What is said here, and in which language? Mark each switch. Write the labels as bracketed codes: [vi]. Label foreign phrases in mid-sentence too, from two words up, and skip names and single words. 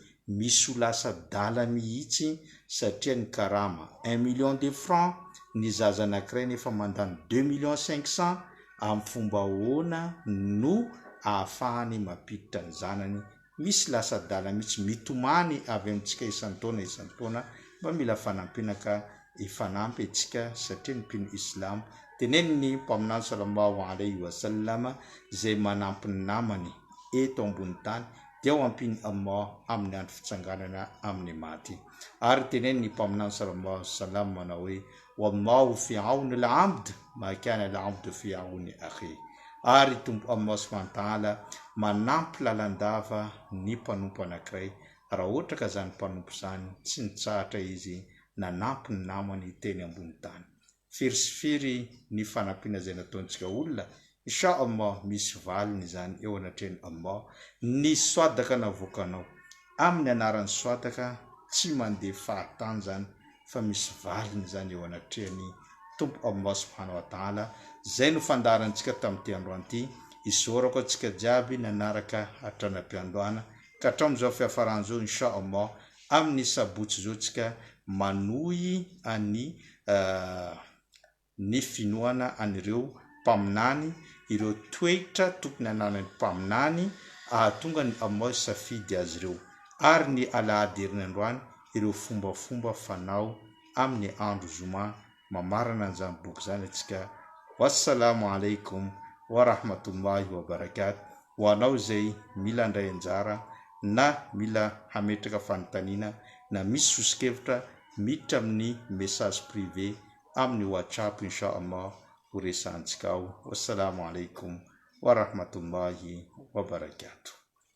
[mg] Misy ho lasa dala mihitsy satria ny karama 1 [fr] million de francs, [mg] ny zaza anankiray nefa mandany 2 millions 500. Amin'ny fomba ahoana no ahafahany mampiditra ny zanany. Misy lasa dala mihitsy mitomany avy amintsika isan-taona mba mila fanampiana ka ifanampy antsika satria ny mpino Islam teneniny mpaminany [ar] صلى الله عليه وسلم [mg] zay manampy ny namany eto ambony tany dia ho ampiny Allah amin'ny andro fitsanganana amin'ny maty. Ary teneniny mpaminany [ar] صلى الله عليه وسلم [mg] manao hoe [ar] والله في عون العبد ما كان العبد في عون أخيه. [mg] Ary tombo Allah [ar] سبحانه وتعالى [mg] manampy lalandava ny mpanompo anankiray raha ohatra ka zany mpanompo zany tsy nitsahatra izy nanampy ny namany teny ambony tany. Firisifiry ny fanampiana zay nataontsika olona, [ar] إن شاء الله [mg] misy valiny zany eo anatrehany Allah. Ny soadaka navoakanao amin'ny anaran'ny soadaka tsy mandeha fahatany zany fa misy valiny zany eo anatrehany tompo Allah [ar] سبحانه وتعالى. [mg] Zay no fandaharantsika tamin'ity androany ity. Isorako antsika jiaby nanaraka hatranam-piandohana ka hatramin'izao fiafaran'izao [ar] إن شاء الله [mg] amin'ny sabotsy zao tsika manohy ny finoana anireo mpaminany, ireo toetra tokony ananan'ny mpaminany ahatonga ny Allah safidy azy ireo, ary ny alahady herinandroany ireo fombafomba fanao amin'ny andro zoma. Mamarana an'izany boky zany atsika. [ar] والسلام عليكم ورحمة الله وبركاته. [mg] Ho anao zay mila andray anjara na mila hametraka fanontaniana na misy sosikevitra miditra amin'ny [fr] message privé [mg] amin'ny WhatsApp [ar] إن شاء الله [mg] ho resantsika ao. [ar] والسلام عليكم ورحمة الله وبركاته.